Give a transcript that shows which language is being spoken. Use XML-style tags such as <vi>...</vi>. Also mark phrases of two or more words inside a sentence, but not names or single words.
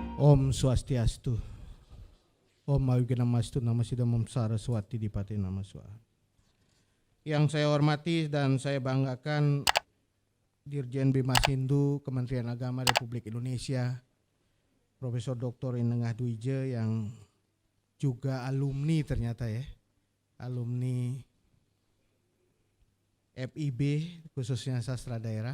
<sa>Om Swastiastu. Om Awigyanamastu Namasidam Om Saraswati Dipati Namaswa.</sa> <id>Yang saya hormati dan saya banggakan Dirjen Bimas Hindu Kementerian Agama Republik Indonesia, Profesor Dr. Inengah Dwije yang juga alumni ternyata ya, alumni FIB khususnya sastra daerah.</id>